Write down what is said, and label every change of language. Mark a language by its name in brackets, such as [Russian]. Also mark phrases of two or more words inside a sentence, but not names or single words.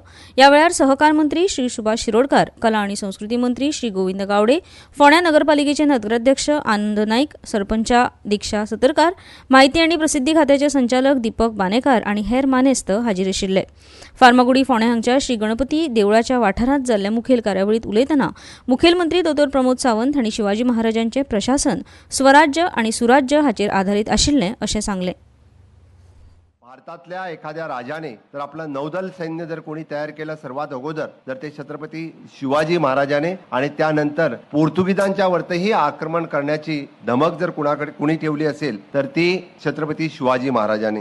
[Konkani] ह्या वेळार सहकार मंत्री श्री सुभाष शिरोडकार, कला आनी संस्कृती मंत्री श्री गोविंद गावडे, फोंड्या नगरपालिकेचे नगराध्यक्ष आनंद नाईक, सरपंचा दिक्षा सतरकार, माहिती आनी प्रसिद्धी खात्याचे संचालक दीपक बानेकार आनी हेर मानेस्त हाजीर आशिल्ले. फार्मागुडी फोंड्या हांगच्या श्री गणपती देवळाच्या वाठारांत जाल्ल्या मुखेल कार्यावळीत उलयतना मुखेलमंत्री दोतोर प्रमोद सावंत हांणी शिवाजी महाराजांचे प्रशासन स्वराज्य आनी सुराज्य हाचेर आधारीत आशिल्लें अशें सांगलें. [Marathi] भारतातल्या एखाद्या राजाने जर आपलं नौदल सैन्य जर कोणी तयार केलं सर्वात अगोदर जर ते छत्रपती शिवाजी महाराजाने आणि त्यानंतर पोर्तुगीजांच्या वरतीही आक्रमण करण्याची धमक जर कुणी ठेवली असेल तर ती छत्रपती शिवाजी महाराजांनी.